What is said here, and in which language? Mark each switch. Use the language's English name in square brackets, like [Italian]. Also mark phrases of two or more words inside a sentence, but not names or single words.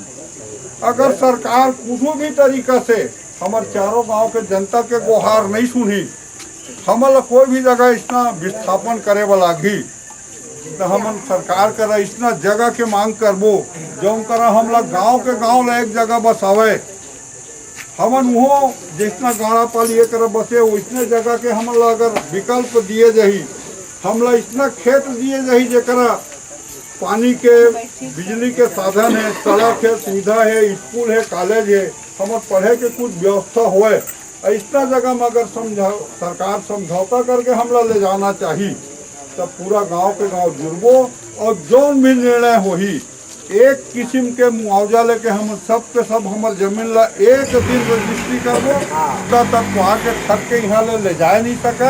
[Chhattisgarhi] अगर सरकार किसी भी तरीका से हमार चारों गांव के जनता के गुहार नहीं सुनी, हमला कोई भी जगह इतना विस्थापन करे वाला घी, तो हमन सरकार करा इतना जगह के मांग करबो जो करा हमला गांव के गांव ला एक जगह बसावे, हमन वो जितना गाड़ा पालिए कर बसे उतने जगह के हमला अगर विकल्प दिए जाही, हमला इतना खेत दिए जाही जरा पानी के बिजली के साधन है, सड़क है, सुविधा है, स्कूल है, कॉलेज है, हमारे पढ़े के कुछ व्यवस्था होए, इतना जगह में अगर सरकार समझौता करके हमला ले जाना चाहिए तब पूरा गांव के गांव जुड़बो और जौन भी निर्णय होही एक किस्म के मुआवजा लेके हम सब के सब हमार जमीन ला एक दिन रजिस्ट्री करबो, तब तक वहाँ के थक के यहाँ ले जाए नहीं सके।